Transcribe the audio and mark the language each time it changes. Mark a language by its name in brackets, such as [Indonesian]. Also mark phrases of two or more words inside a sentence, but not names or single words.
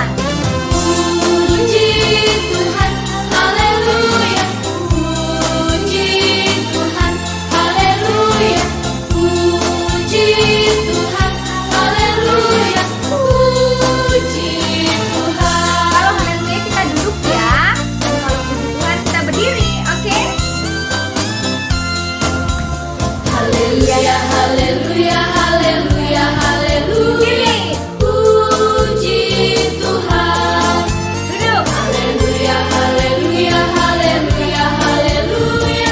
[Indonesian] Puji Tuhan. Haleluya. Puji Tuhan. Haleluya. Puji Tuhan. Haleluya. Puji Tuhan. Kalau haleluya kita duduk ya. Dan kalau puji Tuhan kita berdiri, oke? Haleluya, haleluya, haleluya, haleluya. Puji Tuhan. Duduk. Haleluya, haleluya, haleluya, haleluya.